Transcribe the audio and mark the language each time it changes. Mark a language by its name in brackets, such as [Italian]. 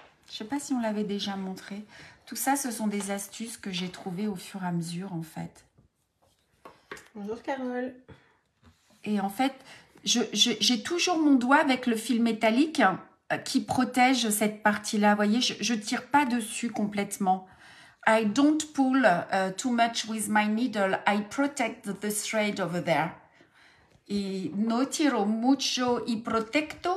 [French] Je sais pas si on l'avait déjà montré. Tout ça, ce sont des astuces que j'ai trouvées au fur et à mesure, en fait. Bonjour Carole. Et en fait, j'ai toujours mon doigt avec le fil métallique qui protège cette partie-là. Vous voyez, je ne tire pas dessus complètement. [English] I don't pull too much with my needle. I protect the thread over there. [Spanish] Y no tiro mucho y protecto.